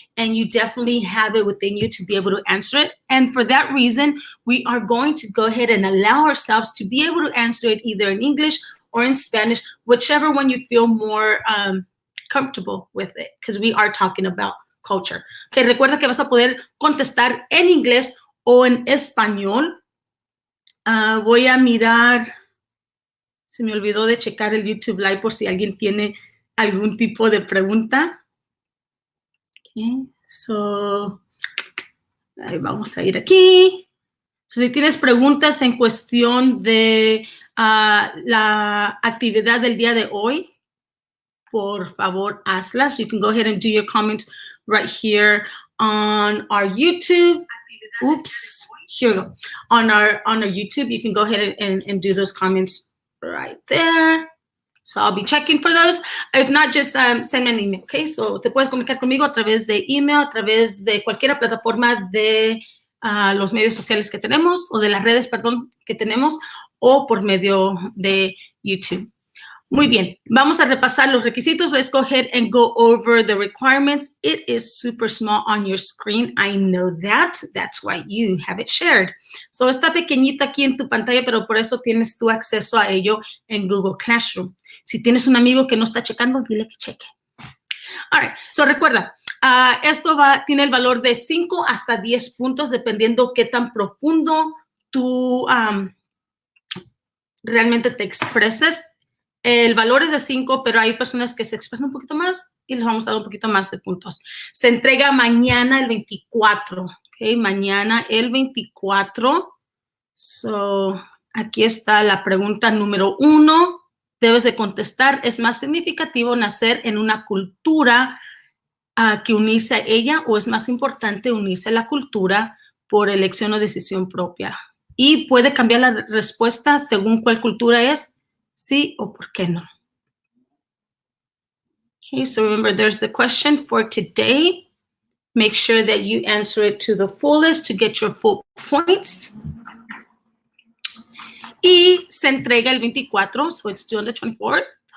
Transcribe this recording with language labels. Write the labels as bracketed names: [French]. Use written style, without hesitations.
[English] And you definitely have it within you to be able to answer it. And for that reason, we are going to go ahead and allow ourselves to be able to answer it either in English or in Spanish, whichever one you feel more comfortable with it, because we are talking about culture. [Spanish] Okay, recuerda que vas a poder contestar en inglés o en español. Voy a mirar, se me olvidó de checar el YouTube Live por si alguien tiene algún tipo de pregunta. Okay, so, ahí vamos a ir aquí. So, si tienes preguntas en cuestión de la actividad del día de hoy, por favor, hazlas. [English] You can go ahead and do your comments right here on our YouTube. Oops, here we go. On our YouTube, you can go ahead and do those comments right there. So I'll be checking for those. If not, just send me an email, okay? [Spanish] So te puedes comunicar conmigo a través de email, a través de cualquier plataforma de los medios sociales que tenemos, o de las redes, perdón, que tenemos, o por medio de YouTube. Muy bien, vamos a repasar los requisitos. [English] Let's go ahead and go over the requirements. It is super small on your screen. I know that. That's why you have it shared. [Spanish] So está pequeñita aquí en tu pantalla, pero por eso tienes tu acceso a ello en Google Classroom. Si tienes un amigo que no está checando, dile que cheque. [English] All right, [Spanish] so recuerda, esto tiene el valor de 5 hasta 10 puntos, dependiendo qué tan profundo tú realmente te expreses. El valor es de 5, pero hay personas que se expresan un poquito más y les vamos a dar un poquito más de puntos. Se entrega mañana el 24, ¿ok? Mañana el 24. So, aquí está la pregunta número 1. Debes de contestar, ¿es más significativo nacer en una cultura que unirse a ella o es más importante unirse a la cultura por elección o decisión propia? Y puede cambiar la respuesta según cuál cultura es. Sí o por qué no. [English] Okay, so remember, there's the question for today. Make sure that you answer it to the fullest to get your full points. [Spanish] Y se entrega el 24, [English] so it's due on the 24th.